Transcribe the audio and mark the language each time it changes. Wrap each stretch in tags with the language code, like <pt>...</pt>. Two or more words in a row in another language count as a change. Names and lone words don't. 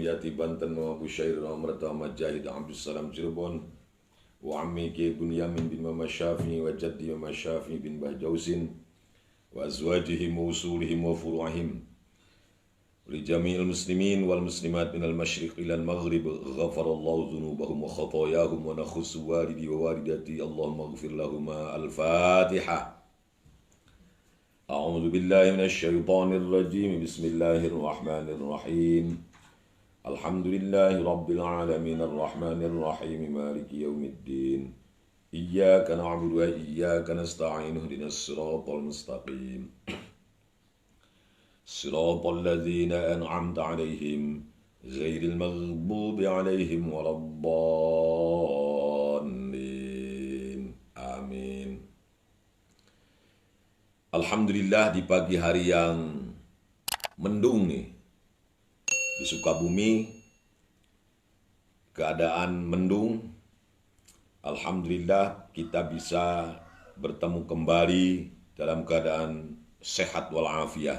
<ar>Yati Banten, Mama Busyair Mama Muhammad Jahid Abdul Salam Cirebon, wa ammi Kiai Bunyamin bin Mama Syafi'i, wa jaddi Mama Syafi'i bin Bah Jausin, وأزواجهم وأصولهم وفروعهم لجميع المسلمين والمسلمات من المشرق إلى المغرب غفر الله ذنوبهم وخطاياهم ونخص والدي ووالدتي, اللهم اغفر لهما. Al-Fatiha. أعوذ بالله من الشيطان الرجيم. بسم الله الرحمن الرحيم الحمد لله رب العالمين الرحمن الرحيم مالك يوم الدين. إياك نعبد وإياك نستعين اهدنا الصراط المستقيم. صراط الذين أنعمت عليهم غير المغضوب عليهم ولا الضالين. Amin.</ar> <id>Alhamdulillah, di pagi hari yang mendung nih di Sukabumi, keadaan mendung. Alhamdulillah kita bisa bertemu kembali dalam keadaan sehat walafiat.</id>